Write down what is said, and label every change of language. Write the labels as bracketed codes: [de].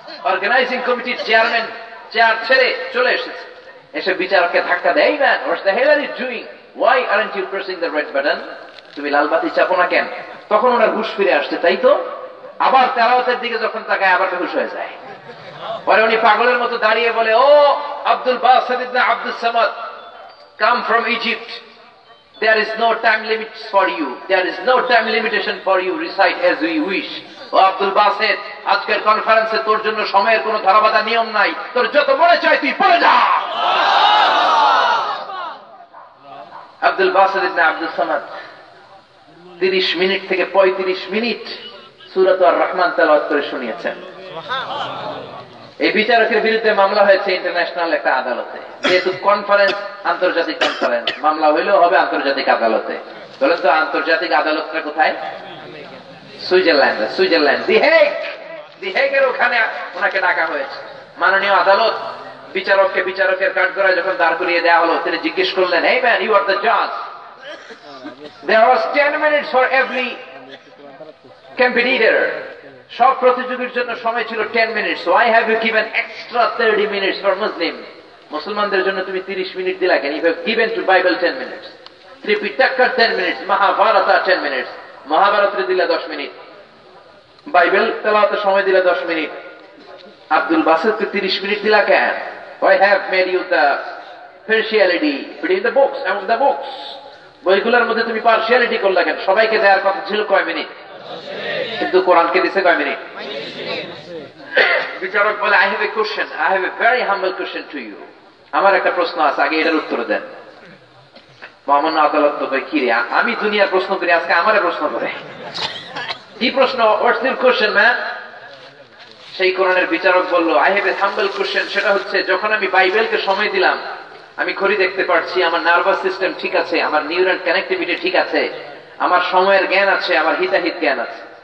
[bn] Organising কমিটির chairman chair ছেড়ে চলে এসেছে, এসে বিচারককে ধাক্কা দেয়, [en] Man what's the hell are you doing, why aren't you pressing the red button? [bn] তুমি লাল বাতি চাপো না কেন? তখন ওনার হুঁশ ফিরে আসছে, তাই তো। আবার তেলাওয়াতের দিকে যখন তাকায় আবার হুঁশ হয়ে যায়। [en] পরে উনি পাগলের মতো দাঁড়িয়ে বলে, ও Abdul Basit Ibn Abdus Samad, come from Egypt, there is no time limits for you, there is no time limitation for you, recite as we wish. [bn] ও আব্দুল বাসেত, আজকের কনফারেন্সে তোর জন্য সময়ের কোনো ধরাবাধা নিয়ম নাই, তোর যত মনে চায় তুই পড়ে যা। আব্দুল বাসেত ইবনে আব্দুস সামাদ 30 মিনিট থেকে 35 মিনিট সূরাত আর রহমান তেলাওয়াত করে শুনিয়েছেন। এই বিচারকের বিরুদ্ধে মামলা হয়েছে ইন্টারন্যাশনাল একটা আদালতে। যেহেতু কনফারেন্স আন্তর্জাতিক কনফারেন্স, মামলা হইলেও হবে আন্তর্জাতিক আদালতে। বলেন তো আন্তর্জাতিক আদালতটা কোথায়? সুইজারল্যান্ড, দি হেগের ওখানে ওনাকে ডাকা হয়েছে। মাননীয় আদালত বিচারককে বিচারকের কাঠগড়ায় যখন দাঁড় করিয়ে দেওয়া হলো, তিনি জিজ্ঞেস করলেন, [en] hey man, you are the judge. There was 10 minutes for every competitor. [bn] সব প্রতিযোগীর জন্য সময় ছিল 10 minute. [en] So I have given extra 30 minutes for Muslim. [bn] মুসলমানদের জন্য তুমি 30 মিনিট দিলা কেন? [en] You have given to Bible 10 minutes. [bn] ত্রিপিটকা [en] 10 minutes, [bn] Mahabharata 10 minutes. মহাভারতের দিলা 10 মিনিট, বাইবেল তেলাওয়াতের সময় দিলা 10 মিনিট। আব্দুল বাসেতকে 30 মিনিট দিলা কেন? [en] I have made you the partiality between the books, among the books. [bn] বইগুলোর মধ্যে তুমি পার্সিয়ালিটি করলা কেন? সবাইকে দেওয়ার কথা ছিল কয় মিনিট, কিন্তু কোরআনকে দিছে কয় মিনিট? বিচারক বলে, [en] I have a question, I have a very humble question to you. [bn] আমার একটা প্রশ্ন আছে, আগে এটার উত্তর দেন। মহামান্য আদালত তো কয়, কি রে, আমি দুনিয়ার প্রশ্ন করি, আজকে আমারে প্রশ্ন করে। কি প্রশ্ন? [en] What's your question man? [bn] সেই কোরআনের বিচারক বলল, [en] I have a humble question, [bn] সেটা হচ্ছে যখন আমি বাইবেলকে সময় দিলাম, আমি ঘড়ি দেখতে পারছি, আমার নার্ভাস সিস্টেম ঠিক আছে, আমার নিউরাল কানেক্টিভিটি ঠিক আছে, আমার সময়ের জ্ঞান আছে, আমার হিতাহিত জ্ঞান আছে।